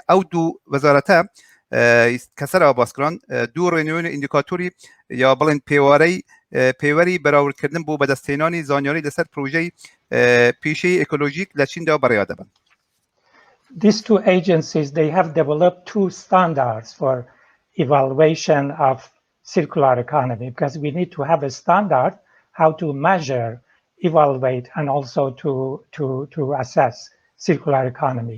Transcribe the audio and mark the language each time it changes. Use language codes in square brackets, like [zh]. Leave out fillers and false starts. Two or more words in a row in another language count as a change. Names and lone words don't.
[ckb] ئەو دوو وەزارەتە کە سەرەوە باسکران دوو ڕێنمونی ئیندیکاتۆری یا بڵێن پێوەری بەراوردکردن بۆ بەدەستهێنانی زانیاری لەسەر پرۆژەی پیشەی ئێکۆلۆژیک لە چیندا بەڕێوە دەبن. [en] These two agencies, they have developed two standards for evaluation of circular economy because we need to have a standard how to measure, evaluate, and also to assess circular economy.